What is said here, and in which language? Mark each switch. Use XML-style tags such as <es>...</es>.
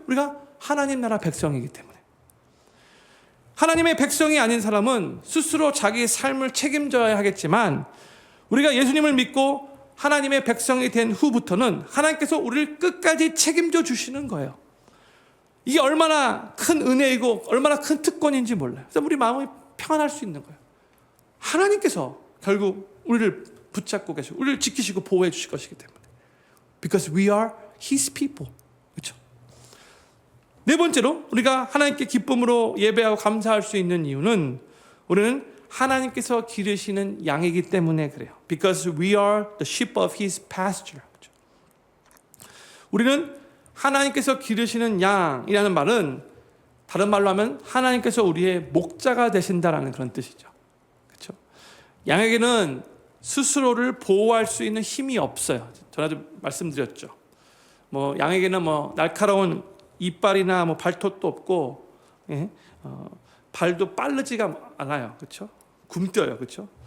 <ko>우리가 하나님 나라 백성이기 때문에. 하나님의 백성이 아닌 사람은 스스로 자기 삶을 책임져야 하겠지만, 우리가 예수님을 믿고 하나님의 백성이 된 후부터는 하나님께서 우리를 끝까지 책임져 주시는 거예요. 이게 얼마나 큰 은혜이고 얼마나 큰 특권인지 몰라요. 그래서 우리 마음이 평안할 수 있는 거예요. 하나님께서 결국 우리를 붙잡고 계시고 우리를 지키시고 보호해 주실 것이기 때문에.</ko> <en>Because we are His people.</en> <ko>그렇죠? 네 번째로 우리가 하나님께 기쁨으로 예배하고 감사할 수 있는 이유는, 우리는 하나님께서 기르시는 양이기 때문에 그래요.</ko> <en>Because we are the sheep of His pasture.</en> <ko>그렇죠? 우리는 하나님께서 기르시는 양이라는 말은 다른 말로 하면 하나님께서 우리의 목자가 되신다라는 그런 뜻이죠. 그렇죠? 양에게는 스스로를 보호할 수 있는 힘이 없어요. 전에도 말씀드렸죠. 양에게는 날카로운 이빨이나 발톱도 없고, 발도 빠르지가 않아요. 그렇죠? 굼떠요. 그렇죠?</ko>